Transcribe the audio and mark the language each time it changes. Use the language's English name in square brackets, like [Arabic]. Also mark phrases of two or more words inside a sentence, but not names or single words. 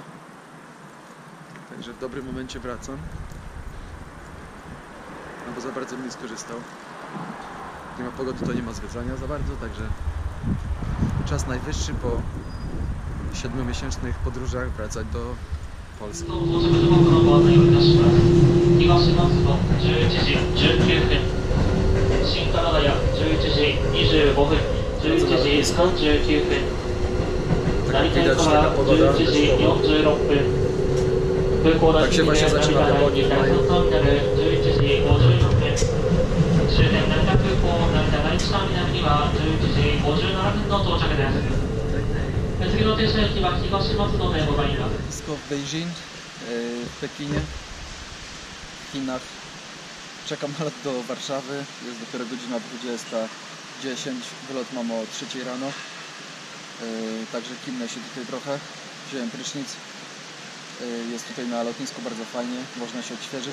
[Polish] Także w dobrym momencie wracam. No bo za bardzo bym nie skorzystał. Nie ma pogody, to nie ma zwiedzania za bardzo, także czas najwyższy po 7-miesięcznych podróżach wracać do Polski. [Japanese] 東松戸11時19分、新金谷11時25分、11時39分、成田駅から11時46分、空港大臣で成田第2第3ターミナル11時56分、終点成田空港成田第1ターミナルにはは11時57分の到着です。次の停車駅は東松戸でございます。 [Polish] Lotnisko w Beijing, w Pekinie, w Chinach. Czekam na lot do Warszawy, jest dopiero godzina 20:10, wylot mam o 3 rano, także kimnę się tutaj trochę, wziąłem prysznic, jest tutaj na lotnisku bardzo fajnie, można się odświeżyć.